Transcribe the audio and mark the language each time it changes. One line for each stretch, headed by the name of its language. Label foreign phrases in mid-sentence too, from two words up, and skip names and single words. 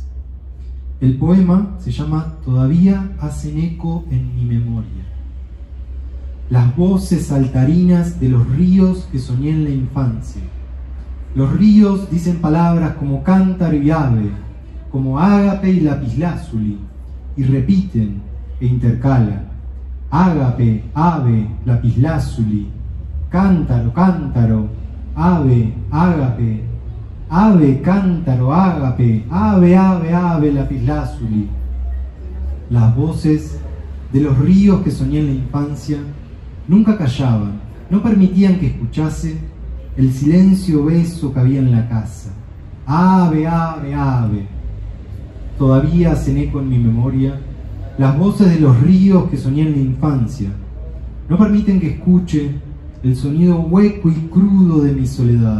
Spanish: El poema se llama Todavía hacen eco en mi memoria las voces saltarinas de los ríos que soñé en la infancia. Los ríos dicen palabras como cántaro y ave, como ágape y lapislázuli, y repiten e intercalan. Ágape, ave, lapislázuli, cántaro, cántaro, ave, ágape, ave, cántaro, ágape, ave, ave, ave, lapislázuli. Las voces de los ríos que soñé en la infancia nunca callaban, no permitían que escuchase el silencio beso que había en la casa. Ave, ave, ave. Todavía hacen eco en mi memoria las voces de los ríos que soñé en la infancia, no permiten que escuche el sonido hueco y crudo de mi soledad.